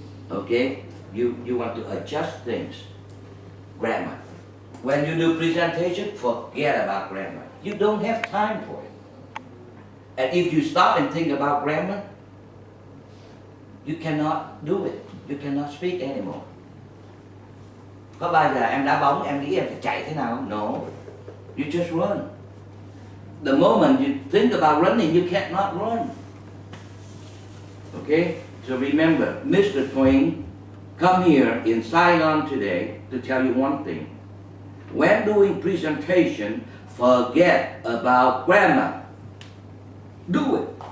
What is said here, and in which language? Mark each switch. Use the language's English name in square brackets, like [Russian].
[English] Okay, you want to adjust things. Grammar. When you do presentation, forget about grammar. You don't have time for it. And if you stop and think about grammar, you cannot do it. You cannot speak anymore. [Vietnamese] Có bao giờ em đá bóng, em nghĩ em phải chạy thế nào không? [English] No. You just run. The moment you think about running, you cannot run. Okay? So remember, Mr. Twain come here in Saigon today to tell you one thing. When doing presentation, forget about grammar. Do it.